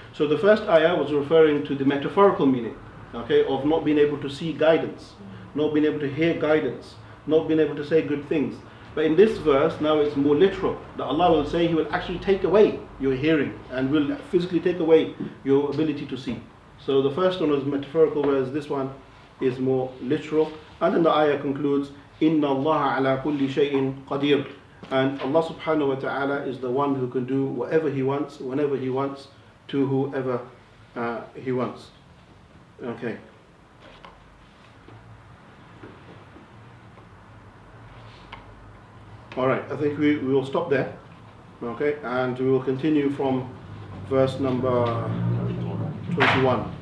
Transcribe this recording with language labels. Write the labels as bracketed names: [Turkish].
[English] So the first ayah was referring to the metaphorical meaning, okay, of not being able to see guidance, not being able to hear guidance, not being able to say good things. But in this verse, now it's more literal. That Allah will say He will actually take away your hearing and will physically take away your ability to see. So the first one was metaphorical, whereas this one is more literal. And then the ayah concludes, [Arabic] إِنَّ اللَّهَ عَلَى كُلِّ شَيْءٍ قَدِيرٌ. [English] And Allah subhanahu wa ta'ala is the one who can do whatever He wants, whenever He wants, to whoever He wants. Okay. Alright, I think we will stop there. Okay, and we will continue from verse number 21.